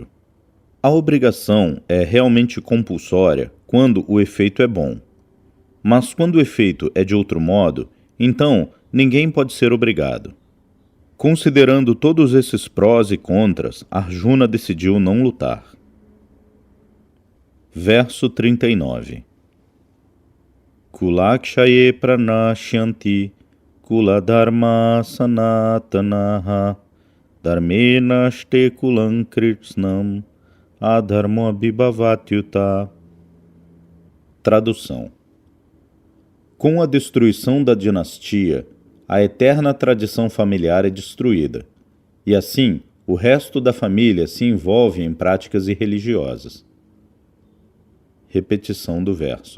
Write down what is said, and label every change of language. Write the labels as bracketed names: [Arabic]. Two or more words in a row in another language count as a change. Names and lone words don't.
[Portuguese] A obrigação é realmente compulsória quando o efeito é bom. Mas quando o efeito é de outro modo, então ninguém pode ser obrigado. Considerando todos esses prós e contras, Arjuna decidiu não lutar. Verso 39. [Sanskrit] कुलक्षये प्रणश्यन्ति कुलधर्म सनातनः धर्मेन श्टे कुलं कृत्स्नम् अधर्मो अभिभवत्युत. [Portuguese] Tradução. Com a destruição da dinastia, a eterna tradição familiar é destruída, e assim o resto da família se envolve em práticas irreligiosas. Repetição do verso.